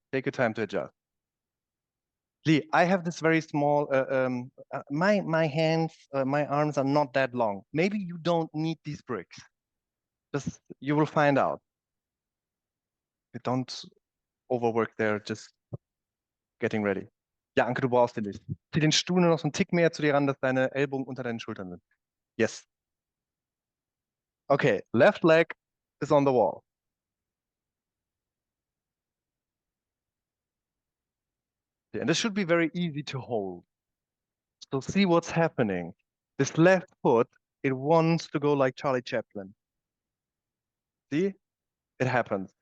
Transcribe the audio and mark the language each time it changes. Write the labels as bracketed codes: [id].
[en] Take your time to adjust. Lee, I have this very small, my hands, my arms are not that long. Maybe you don't need these bricks. Just, you will find out. You don't overwork there, just getting ready. [de] Ja, Anke, du brauchst den nicht. Zieh den Stuhl nur noch so einen Tick mehr zu dir ran, dass deine Ellbogen unter deinen Schultern sind. [en] Yes. Okay, left leg is on the wall. And this should be very easy to hold. So see what's happening. This left foot, it wants to go like Charlie Chaplin. See? It happens.